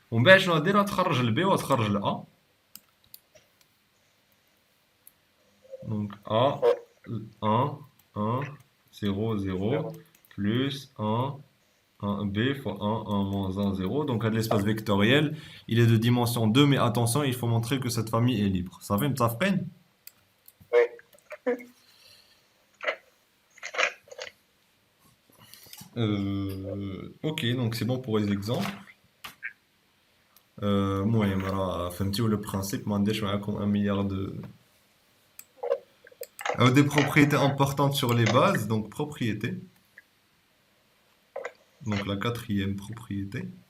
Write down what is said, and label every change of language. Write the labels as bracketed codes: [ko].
[ar] ومن بعد شنو غدير؟ غتخرج البي وغتخرج الأ. [fr] دونك أ 1 1 0 0 plus 1 b fois 1 moins 1 0. Donc l'espace vectoriel, il est de dimension 2, mais attention, il faut montrer que cette famille est libre. Ça fait متفقين؟ Oui. Ok, donc c'est bon pour les exemples. [ar] المهم راه فهمتيو [fr] le principe. [ar] ما نديرش معاكم [fr] un milliard de des propriétés importantes sur les bases. Donc propriété, donc la quatrième propriété.